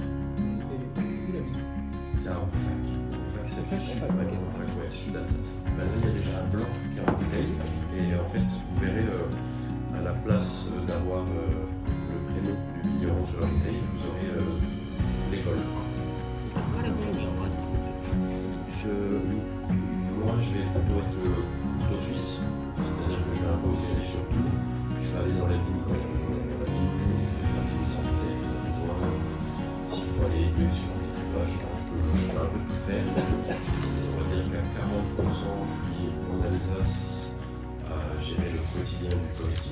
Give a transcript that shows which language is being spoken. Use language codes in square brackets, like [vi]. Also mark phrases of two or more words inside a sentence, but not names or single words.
[fr] C'est où la ville? C'est à Ronfac. Ronfac, c'est super à Ronfac, ouais, sud d'Alsace. Là, il y a déjà un blanc qui est en bouteille. Et en fait, vous verrez, à la place d'avoir le prénom du vigneron sur la bouteille, vous aurez l'école. [ja] 彼本人はワイン作ってる？ [fr] Moi, je vais plutôt être couteau suisse. C'est-à-dire que je vais un peu opérer sur tout. Je vais aller dans la vigne quand il y a besoin d'aller dans la vigne. Je vais faire des mises en bouteille quand il y a besoin. S'il faut aller sur des cépages, je peux un peu tout faire. On va dire qu'à 40%, je suis en Alsace à gérer le quotidien du collectif.